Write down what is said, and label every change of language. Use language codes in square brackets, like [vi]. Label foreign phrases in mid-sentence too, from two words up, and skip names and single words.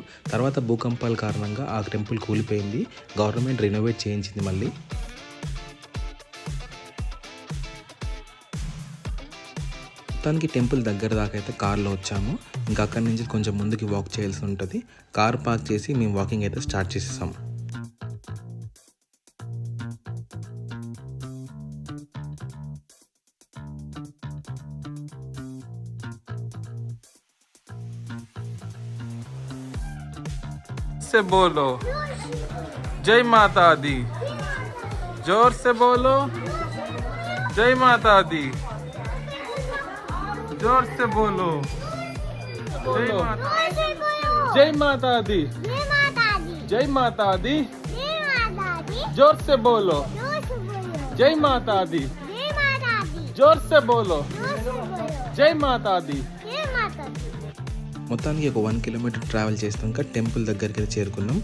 [te] తర్వాత భూకంపాల కారణంగా ఆ టెంపుల్ కూలిపోయింది. గవర్నమెంట్ రెనోవేట్ చేయించింది మళ్ళీ. మొత్తానికి టెంపుల్ దగ్గర దాకా అయితే కార్లో వచ్చాము. ఇంకా అక్కడి నుంచి కొంచెం ముందుకి వాక్ చేయాల్సి ఉంటుంది. కార్ పార్క్ చేసి మేము వాకింగ్ అయితే స్టార్ట్ చేసేసాం. [hi] से बोलो जय माता दी, जोर से बोलो जय माता दी, जोर से बोलो जय माता, जय माता दी, जय माता दी, जोर से बोलो जय माता दी, जोर से बोलो जय माता दी. [te] మొత్తానికి ఒక 1 కిలోమీటర్ ట్రావెల్ చేస్తాక టెంపుల్ దగ్గరికి అయితే చేరుకున్నాం.